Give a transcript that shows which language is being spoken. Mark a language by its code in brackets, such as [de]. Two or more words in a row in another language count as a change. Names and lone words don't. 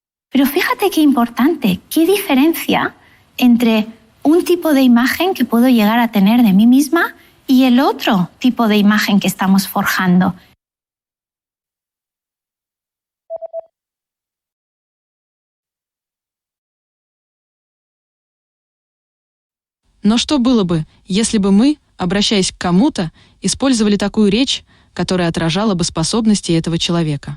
[es] Pero fíjate qué importante, qué diferencia entre un tipo de imagen que puedo llegar a tener de mí misma y el otro tipo de imagen que estamos forjando. [ru] Но что было бы, если бы мы, обращаясь к кому-то, использовали такую речь, которая отражала бы способности этого человека?